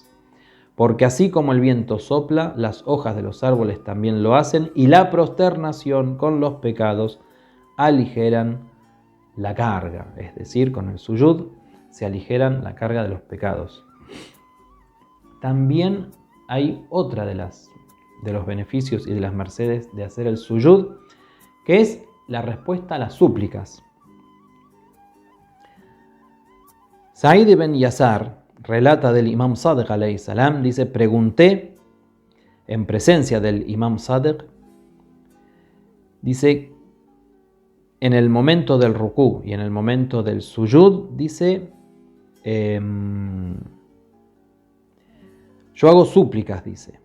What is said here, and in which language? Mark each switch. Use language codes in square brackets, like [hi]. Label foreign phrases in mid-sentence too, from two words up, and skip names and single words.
[es] Porque así como el viento sopla, las hojas de los árboles también lo hacen, y la prosternación con los pecados aligeran la carga, es decir, con el suyud se aligeran la carga de los pecados. También hay otra de los beneficios y de las mercedes de hacer el suyud, que es la respuesta a las súplicas. Sa'id ibn Yasar relata del Imam Sadiq [ar] عليه السلام, [es] dice: pregunté en presencia del Imam Sadiq, dice, en el momento del rukú y en el momento del suyud, dice, yo hago súplicas, dice.